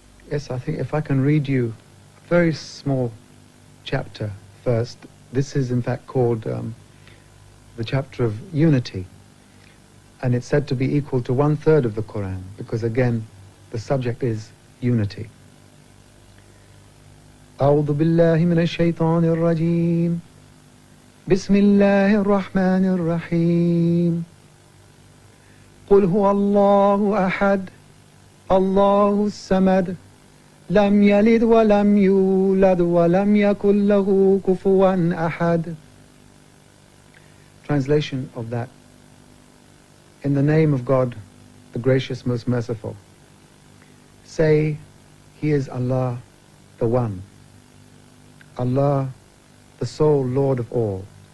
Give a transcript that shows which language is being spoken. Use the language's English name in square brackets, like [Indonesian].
[English] Yes, I think if I can read you a very small chapter first. This is in fact called the chapter of unity, and it's said to be equal to 1/3 of the Quran, because again the subject is unity. [Arabic] أعوذ بالله من الشيطان الرجيم بسم الله الرحمن الرحيم قل هو الله أحد الله الصمد لم يلد ولم يولد ولم يكن له كفوا أحد. [English] Translation of that: in the name of God, the gracious, most merciful. Say, He is Allah, the One. Allah, the sole Lord of all.